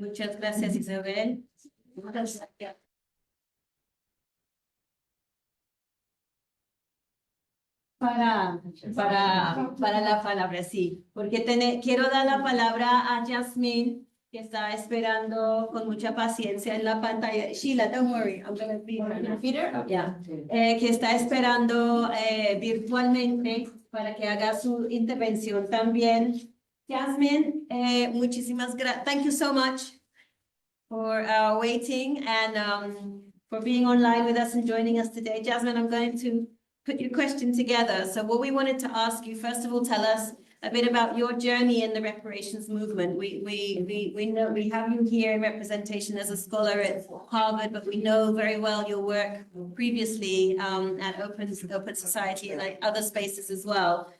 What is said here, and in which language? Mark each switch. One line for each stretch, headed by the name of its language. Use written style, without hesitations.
Spanish: Muchas gracias, Isabel. Muchas gracias. para la palabra, sí, porque quiero dar la palabra a Jasmine, que está esperando con mucha paciencia en la pantalla.
English: Sheila, don't worry, I'm going to be her. Yeah.
Spanish: Que está esperando virtualmente para que haga su intervención también. Jasmine, muchísimas gracias.
English: Thank you so much for waiting and for being online with us and joining us today. Jasmine, I'm going to put your question together. So what we wanted to ask you, first of all, tell us a bit about your journey in the reparations movement. We know we have you here in representation as a scholar at Harvard, but we know very well your work previously at Open Society and like other spaces as well.